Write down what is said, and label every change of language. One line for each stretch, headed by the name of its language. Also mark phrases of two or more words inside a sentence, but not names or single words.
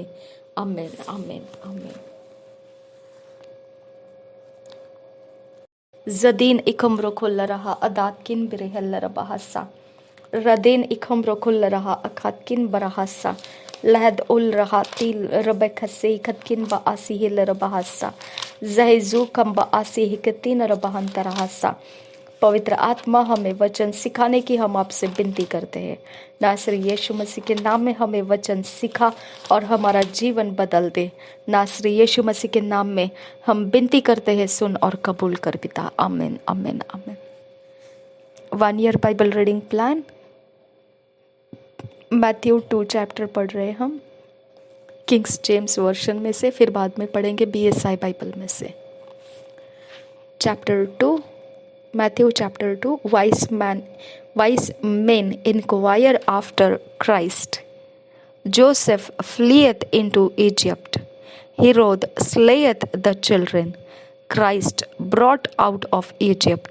Hindi: आमेन, आमेन, आमेन। जदीन इकम्रो खुल्ला रहा अदात किन बिरेहल्ला रबाहसा रदीन इकम्रो खुल्ला रहा अखात किन बराहसा लहद उल रहा तिल रबे खसे खतकिन बा आसी हिल रबाहसा जहेजू कम बा आसी हिकतीन रबाहन तरहसा। पवित्र आत्मा हमें वचन सिखाने की हम आपसे विनती करते हैं। नासरी यीशु मसीह के नाम में हमें वचन सिखा और हमारा जीवन बदल दे। नासरी यीशु मसीह के नाम में हम विनती करते हैं, सुन और कबूल कर पिता। आमीन, आमीन, आमीन।
English: 1 Year Bible Reading Plan,
Hindi: मैथ्यू 2 चैप्टर पढ़ रहे हैं हम किंग्स जेम्स वर्शन में से, फिर बाद में पढ़ेंगे BSI बाइबल में से। चैप्टर 2,
English: Matthew chapter 2, wise men inquire after Christ. Joseph fleeth into Egypt. Herod slayeth the children. Christ brought out of Egypt.